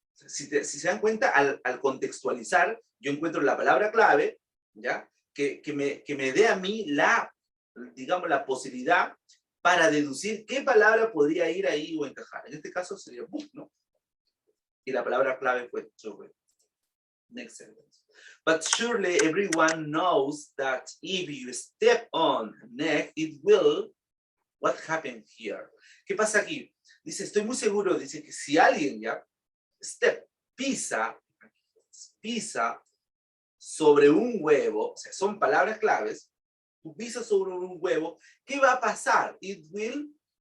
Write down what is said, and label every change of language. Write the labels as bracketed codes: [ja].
[es] Si se dan cuenta, al contextualizar, yo encuentro la palabra clave, ¿ya? Que me dé a mí digamos, la posibilidad para deducir qué palabra podría ir ahí o encajar. En este caso sería book, ¿no? Y la palabra clave fue children. [en] Next sentence. But surely everyone knows that if you step on neck, it will. What happened here? [es] ¿Qué pasa aquí? Dice, estoy muy seguro, dice que si alguien ya pisa sobre un huevo, o sea, son palabras claves, tú pisas sobre un huevo, ¿qué va a pasar? [en] It will.